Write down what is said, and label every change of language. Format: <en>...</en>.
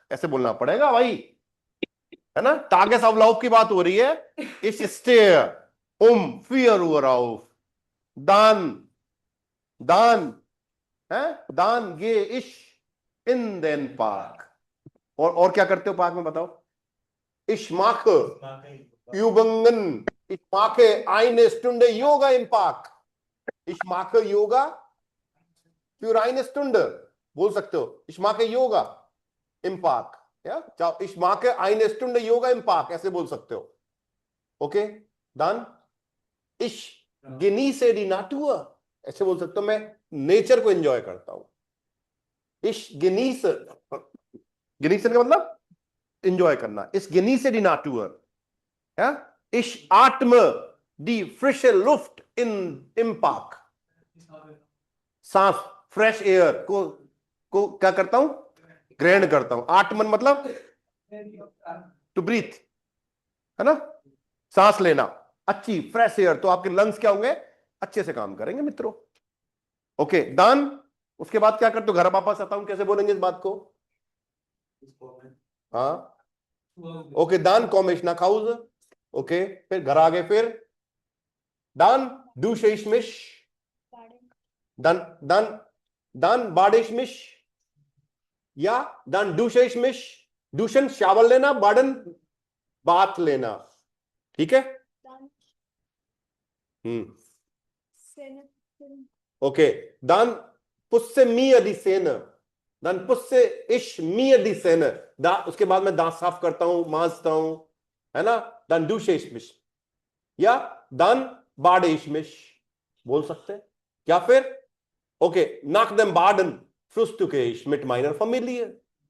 <hi>ऐसे बोलना पड़ेगा भाई, है ना? Tages auf Lauf की बात हो रही है.</hi> <de>Ich stehe 4 Uhr auf. Dann gehe ich in den Park.</de> <hi>और क्या करते हो पार्क में बताओ?</hi> <de>Ich mache Übungen. Ich mache eine Stunde Yoga im Park. Ich mache Yoga für eine Stunde.</de> <hi>बोल सकते हो</hi> <de>ich mache Yoga im Park. Ja, ciao. Ich mache eine Stunde Yoga im Park.</de> <hi>ऐसे बोल सकते हो.</hi> <de>Okay, dann ich genieße die Natur.</de> <hi>ऐसे बोल सकते हो मैं नेचर को एंजॉय करता हूं.</hi> <de>Ich genieße</de> <hi>का मतलब एंजॉय करना.</hi> <de>Ich genieße die Natur. Ja? Ich atme die frische Luft im Park.</de> <hi>सांस, फ्रेश एयर को क्या करता हूं? ग्रहण करता हूं. आत्मन मतलब टू ब्रीथ, है ना? सांस लेना. अच्छी फ्रेश एयर, तो आपके लंग्स क्या होंगे? अच्छे से काम करेंगे मित्रों. ओके, दान. उसके बाद क्या करते हो? घर वापस आता हूं, कैसे बोलेंगे इस बात को? हाँ, ओके. दान कॉमेश ना खाउज. ओके, फिर घर आ गए. फिर दान</hi> <de>dusche ich mich. dann bade ich mich. या dann dusche ich mich.</de> <hi>duschen shower लेना, बाडन बाथ लेना. ठीक है? Okay.</hi> <de>dann pusse mir die Zähne. dann pusse ich mir die Zähne.</de> <hi>उसके बाद मैं दांत साफ करता हूं, मांजता हूं, है ना?</hi> <de>dann dusche ich mich.</de> <hi>या</hi> <de>dann bade ich mich</de> <hi>बोल सकते हैं. या फिर</hi> <de>ओके, nach dem Baden frühstücke ich mit meiner Familie.</de>